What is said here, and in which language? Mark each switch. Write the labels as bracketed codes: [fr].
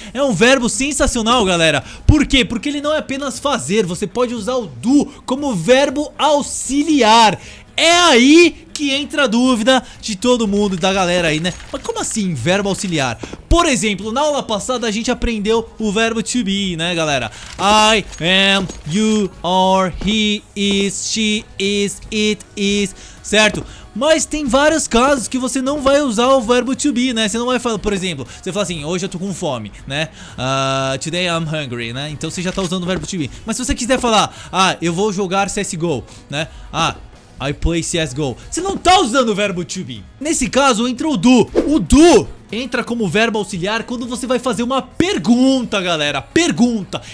[pt] É um verbo sensacional, galera. Por quê? Porque ele não é apenas fazer. Você pode usar o do como verbo auxiliar. É aí que entra a dúvida de todo mundo, da galera aí, né? Mas como assim verbo auxiliar? Por exemplo, na aula passada a gente aprendeu o verbo to be, né, galera? [en] I am, you are, he is, she is, it is, certo? [pt] Mas tem vários casos que você não vai usar o verbo to be, né? Você não vai falar, por exemplo, você fala assim, hoje eu tô com fome, né? [en] Today I'm hungry, [pt] né? Então você já tá usando o verbo to be. Mas se você quiser falar, eu vou jogar CSGO, né? [en] I play CSGO. [pt] Você não tá usando o verbo to be. Nesse caso entra o do. O do entra como verbo auxiliar quando você vai fazer uma pergunta, galera. Pergunta.